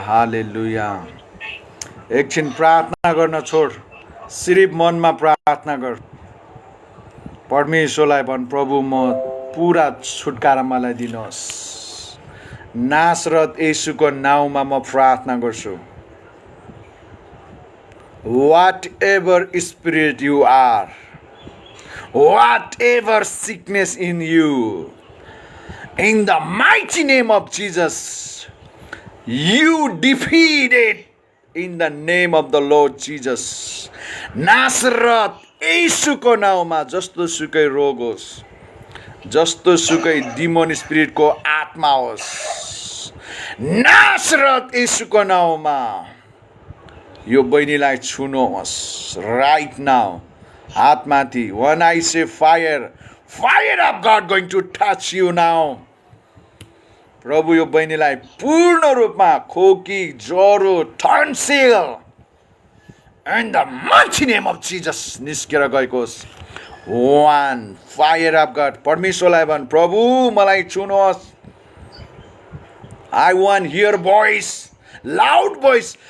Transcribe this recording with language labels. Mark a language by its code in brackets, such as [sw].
[ne] Hallelujah. एकछिन प्रार्थना गर्न छोड, सिर्फ मनमा प्रार्थना गर। परमेश्वरलाई भन्, प्रभु म पुरा छुटकारा मलाई दिनुहोस्। नासरत येशूको नाउँमा म प्रार्थना गर्छु। [en] Whatever spirit you are, whatever sickness in you, in the mighty name of Jesus, you defeat it in the name of the Lord Jesus. [ne] नासरत येशूको नाउँमा जस्तो सुकै रोग होस्, जस्तो सुकै डिमोन स्पिरिटको आत्मा होस्, नासरत येशूको नाउँमा यो बहिनीलाई छुनुहोस् [en] right now. [ne] हातमाथि. [en] When I say fire, fire of God going to touch you now. [ne] प्रभु यो बहिनीलाई पूर्ण रूपमा खोकी, ज्वरो, tonsil, [en] in the mighty name of Jesus [ne] निस्केर गएको होस्. [en] One fire of God. [ne] परमेश्वरलाई भन्, प्रभु मलाई छुनुहोस्. [en] I want your voice, loud voice.